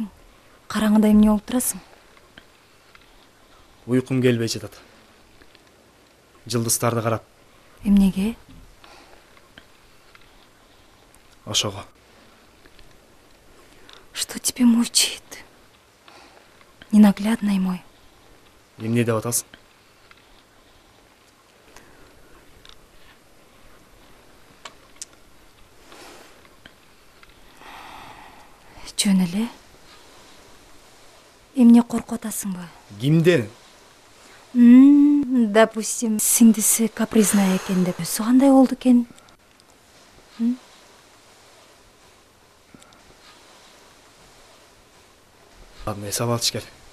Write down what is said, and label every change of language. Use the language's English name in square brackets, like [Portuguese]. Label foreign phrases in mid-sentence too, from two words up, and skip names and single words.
[Kyrgyz] Караңгыда эмне болуп турасың? Уйкум келбей жатат. Жылдыздарды карап. Эмнеге? Ошого. [Russian] Что тебе мучает? Ненаглядный мой. [Kyrgyz] Эмне деп атасың? Жөн эле. Эмне коркуп атасыңбы? Кимден? Допустим, сиңдиси капризная экен деп. Өзү кандай болду экен? Ладно, эсап алыш керек.